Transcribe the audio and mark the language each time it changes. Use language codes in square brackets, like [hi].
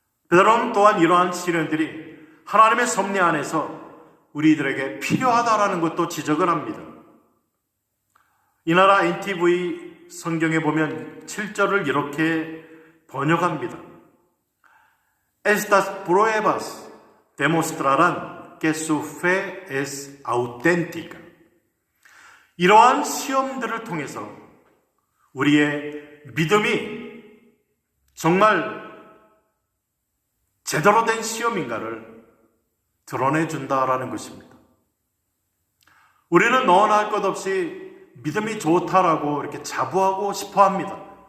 [ko] 베드로는 또한 이러한 시련들이 하나님의 섭리 안에서 우리들에게 필요하다라는 것도 지적을 합니다. 이 나라 NTV 성경에 보면 7절을 이렇게 번역합니다. [es] Estas pruebas demostrarán que su fe es auténtica. [ko] 이러한 시험들을 통해서 우리의 믿음이 정말 제대로 된 시험인가를 드러내준다라는 것입니다. 우리는 너나 할 것 없이 믿음이 좋다라고 이렇게 자부하고 싶어 합니다.